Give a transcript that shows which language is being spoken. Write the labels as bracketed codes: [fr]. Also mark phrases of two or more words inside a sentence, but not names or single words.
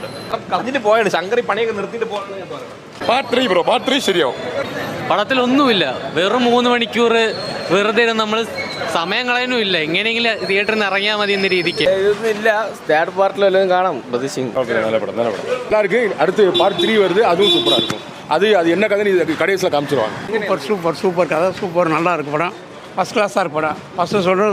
[ml] കളഞ്ഞിട്ട് പോയാണ് ശങ്കർ. പണിയൊക്കെ നിർത്തിയിട്ട് പോകാൻ. പാർട്ട് 3 ബ്രോ, പാർട്ട് 3 ശരിയാവും. പടത്തിലൊന്നുമില്ല, വെറും 3 മണിക്കൂർ വെറുതെ നമ്മൾ സമയം കളയാനും ഇല്ല. എങ്ങനെയെങ്കിലും തിയേറ്ററിൽ നിന്ന് ഇറങ്ങിയാൽ മതി എന്ന രീതിക്ക് ഇല്ല. തേർഡ് പാർട്ടിൽ വല്ലതും കാണാം. നല്ല പടം, നല്ല പടം. [ta] எல்லாருக்கும் அடுத்து பார்ட் 3 வருது, அதுவும் சூப்பராக இருக்கும். அது என்ன கதைன்னு கடைசியில் காமிச்சிருவாங்க. சூப்பர் கதை, சூப்பர், நல்லா இருக்கு படம். ஃபர்ஸ்ட் கிளாஸாக இருக்கு படம். ஃபர்ஸ்ட் சொல்கிறது